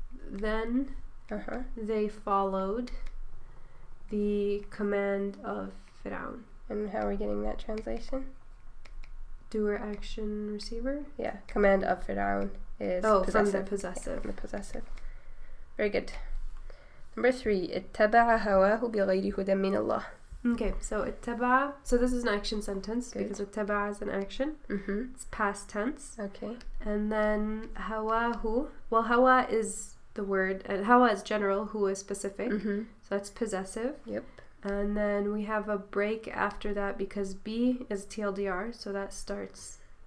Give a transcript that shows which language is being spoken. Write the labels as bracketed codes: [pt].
[en] Then they followed the command of Fir'aun. And how are we getting that translation? Doer, action, receiver? Yeah, command of Fir'aun is possessive. From the possessive. Yeah, from the possessive. Very good. Number 3, [ar] اتبع هواه بغير هدى من الله. [en] Okay, so اتبع. So this is an action sentence because اتبع is an action. It's past tense. Okay. And then hawahu. Well, hawa is the word, and hawa is general, hu is specific. So that's possessive. Yep. And then we have a break after that because B is TLDR, so that starts.